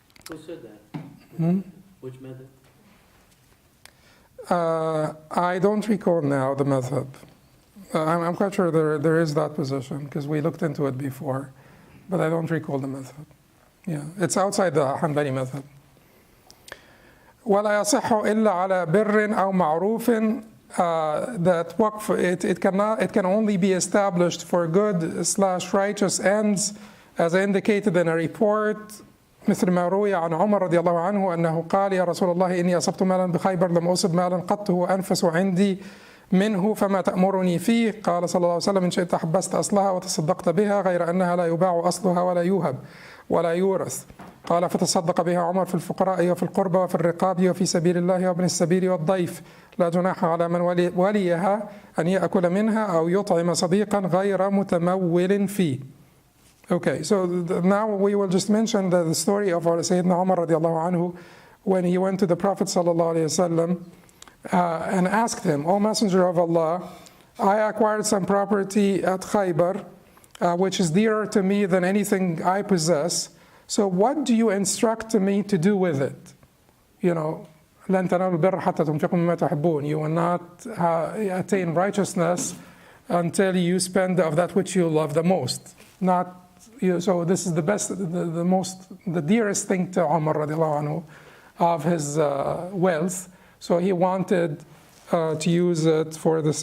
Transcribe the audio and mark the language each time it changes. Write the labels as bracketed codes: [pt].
[en] Who said that? Which method? I don't recall now the madhab. I'm quite sure there is that position because we looked into it before, but I don't recall the madhab. Yeah, it's outside the Hanbali madhab. [ar] ولا يصح إلا على بر أو معروف. [en] That waqf, it can only be established for good/righteous ends, as indicated in a report. [ar] مثل ما روي عن عمر رضي الله عنه أنه قال يا رسول الله إني أصبت مالا بخيبر لم أصب مالا قط هو أنفس عندي منه فما تأمرني فيه. قال صلى الله عليه وسلم إن شئت حبست أصلها وتصدقت بها غير أنها لا يباع أصلها ولا يوهب ولا يورث. قال فتصدق بها عمر في الفقراء وفي القربى وفي الرقاب وفي سبيل الله وابن السبيل والضيف. لا جناح على من وليها أن يأكل منها أو يطعم صديقا غير متمول فيه. [en] Okay, so now we will just mention the story of our Sayyidina Umar radiallahu anhu when he went to the Prophet sallallahu alayhi wasallam and asked him, O Messenger of Allah, I acquired some property at Khaybar which is dearer to me than anything I possess. So what do you instruct me to do with it? You know, [ar] لن تنالوا البر حتى تنفقوا مما تحبون. [en] You will not attain righteousness until you spend of that which you love the most. Not so this is the best, the dearest thing to Umar radiallahu anhu of his wealth. So he wanted to use it for this.